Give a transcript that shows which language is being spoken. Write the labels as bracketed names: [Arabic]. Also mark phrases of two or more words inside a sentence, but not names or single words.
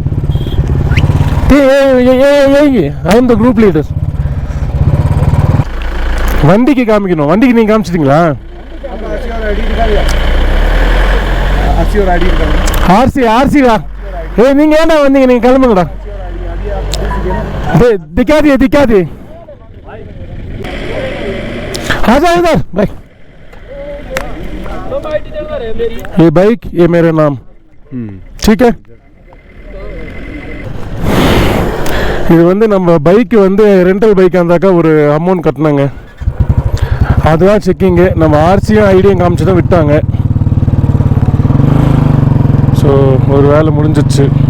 [English] I am the group leader. [Tamil] வண்டிக்கு காமிக்கணும். வண்டிக்கு நீங்கள் காமிச்சிட்டிங்களா? ஆர்சிடா. நீங்கள் ஏன்டா வந்தீங்க? நீங்கள் கிளம்புங்கடா. [Hindi] दिखा दिए आ जाओ इधर भाई. ये बाइक, ये मेरा नाम. ठीक है. [Tamil] இது வந்து நம்ம பைக்கு வந்து [English] rental bike [Tamil] இருந்தாக்கா ஒரு அமௌண்ட் கட்டினாங்க, அதுதான் செக்கிங்கு. நம்ம ஆர்சியும் ஐடியும் காமிச்சு தான் விட்டாங்க. ஸோ ஒரு வேலை முடிஞ்சிச்சு.